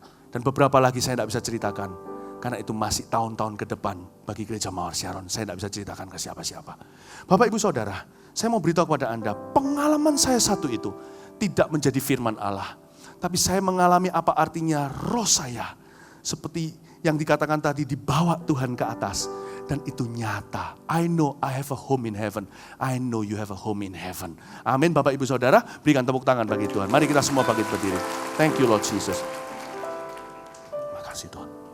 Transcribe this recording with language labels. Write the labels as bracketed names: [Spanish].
[Indonesian] Dan beberapa lagi saya tidak bisa ceritakan, karena itu masih tahun-tahun ke depan bagi gereja Mawar Sharon. Saya tidak bisa ceritakan ke siapa-siapa. Bapak, Ibu, Saudara, saya mau beritahu kepada Anda, pengalaman saya satu itu tidak menjadi firman Allah. Tapi saya mengalami apa artinya roh saya. Seperti yang dikatakan tadi, dibawa Tuhan ke atas. Dan itu nyata. [English] I know I have a home in heaven. I know you have a home in heaven. [Indonesian] Amin, Bapak, Ibu, Saudara. Berikan tepuk tangan bagi Tuhan. Mari kita semua bangkit berdiri. [English] Thank you Lord Jesus. [Indonesian] Makasih Tuhan.